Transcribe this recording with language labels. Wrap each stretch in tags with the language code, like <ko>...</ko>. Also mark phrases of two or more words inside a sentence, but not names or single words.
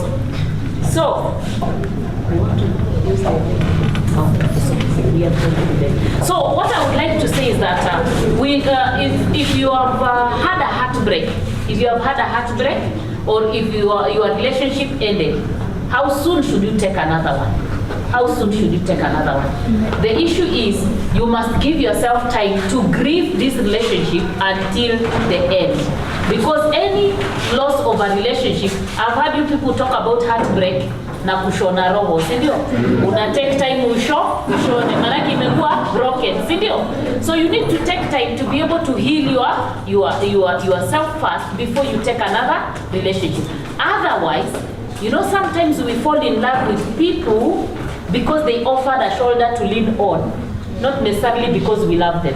<en>So, what I would like to say is that if you have had a heartbreak, or if your relationship ended, how soon should you take another one? How soon should you take another one? The issue is you must give yourself time to grieve this relationship until the end. Because any loss of a relationship, I've heard you people talk about heartbreak</en> <sw>na kushona roho, si ndio? Una</sw> <en>take time</en> <sw>ushone, manake imekuwa broken, si ndio?</sw> <en>So you need to take time to be able to heal yourself first before you take another relationship. Otherwise, you know, sometimes we fall in love with people because they offered a shoulder to lean on, not necessarily because we love them.</en>